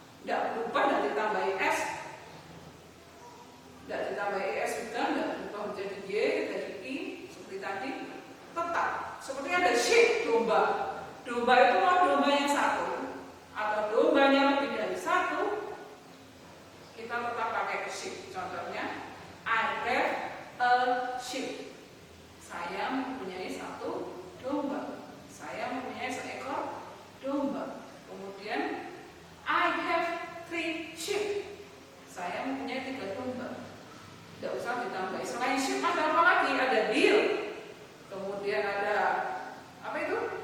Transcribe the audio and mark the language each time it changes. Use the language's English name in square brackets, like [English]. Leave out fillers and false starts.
[Indonesian] Tidak berubah, tidak ditambahi S, tidak ditambahi ES juga, tidak berubah menjadi Y, menjadi I seperti tadi. Tetap seperti ada sheep, domba. Domba itu mau domba yang satu atau dombanya lebih dari satu, kita tetap pakai sheep. [English] Contohnya, I have a sheep. [Indonesian] Saya mempunyai satu domba. Saya mempunyai seekor domba. [English] Kemudian, I have 3 sheep. [Indonesian] Saya mempunyai 3 domba. Tidak usah ditambahi. Selain sheep ada apa lagi? Ada deer. Kemudian ada apa itu?